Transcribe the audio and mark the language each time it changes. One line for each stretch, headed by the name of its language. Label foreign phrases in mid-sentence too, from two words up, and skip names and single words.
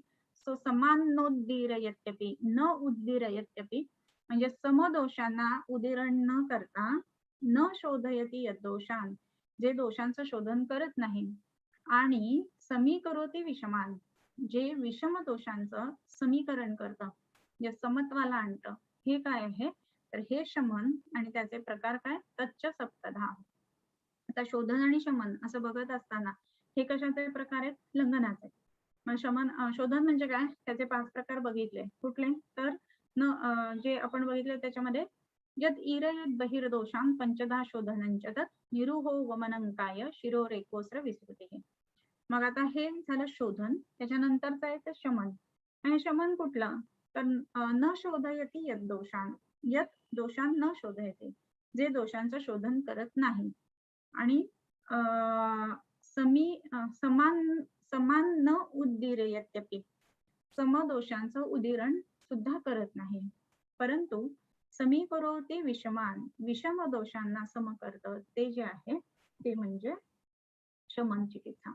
Sanskrit: सो समान नोद्दीरयत्यपि, न उद्दीरयत्यपि
Marathi: म्हणजे समदोषांना उदीरण न करता,
Sanskrit: न शोधयति यद्दोषान,
Marathi: जे दोषांचं शोधन करत नाही, आणि
Sanskrit: समीकरोति विषमान,
Marathi: जे विषम दोषांचं समीकरण करतं, जे समत्वाला आणतं, हे काय आहे तर हे शमन. आणि त्याचे प्रकार काय
Sanskrit: तच्च सप्तधा.
Marathi: आता शोधन आणि शमन असं बघत असताना हे कशाचे प्रकार आहेत, लंघनाचे. मग शमन शोधन म्हणजे काय, त्याचे 5 प्रकार बघितले. कुठले तर जे आपण बघितलं त्याच्यामध्ये
Sanskrit: यद इरयद बहिर्दोषां पंचधा शोधनंच तत् निरुहो वमनंकाय शिरोरेकोस्र विस्मृती.
Marathi: मग आता हे झालं शोधन, त्याच्यानंतरचं आहे ते शमन. आणि शमन कुठलं तर
Sanskrit: न शोधयती यद दोषान, यद दोषान न शोधयते,
Marathi: जे दोषांचं शोधन करत नाही. आणि
Sanskrit: समान न उद्दीरयत्यपि,
Marathi: समदोषांचं उदीरण सुद्धा करत नाही. परंतु
Sanskrit: समीकरोति विषमान,
Marathi: विषम दोषांना सम करतं ते जे आहे ते म्हणजे शमन चिकित्सा.